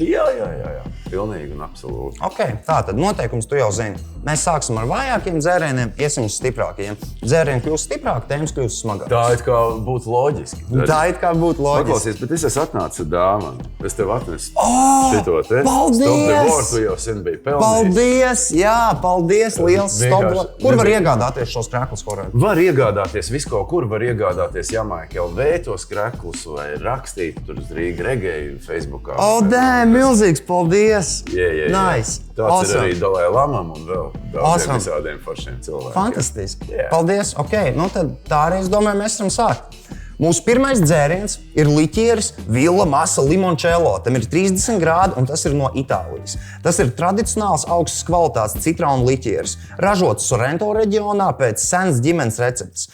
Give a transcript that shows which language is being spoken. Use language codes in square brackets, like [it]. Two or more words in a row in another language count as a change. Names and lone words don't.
[lv] Jā. Pilnīgi un absolūti. Ok, tātad noteikums tu jau zini. Mēs sāksim ar vājākiem dzērieniem, iesim uz stiprākajiem. Dzērieni kļūst stiprāki, tēmas kļūst smagākas. Tā it kā būtu loģiski. Paklausies, bet es esmu atnācis ar dāvanu. Es tev atnesu šito te. Paldies! [en] Stop the war, [lv] tu jau sen biji pelnījis. Paldies! Jā, paldies! Liels [en] stop the war. [lv] Kur var iegādāties šos krēklus, Horēn? Var iegādāties visu kaut kur, var iegādāties Jamaica LV tos krēklus vai rakstīt tur uz Riga Reggae Facebookā. Damn, milzīgs paldies! [en] Yeah. Nice! [lv] Tāds [en] awesome. [lv] Ir arī Dalai Lamam un vēl daudziem visādiem foršiem cilvēkiem. Fantastiski! [en] Yeah. [lv] Paldies! Ok, tad tā arī es domāju, mēs varam sākt. Mūsu pirmais dzēriens ir liķieris Villa Massa Limoncello. Tam ir 30 grādi un tas ir no Itālijas. Tas ir tradicionāls augstas kvalitātes citronu liķieris, ražots Sorrento reģionā pēc senas ģimenes receptes.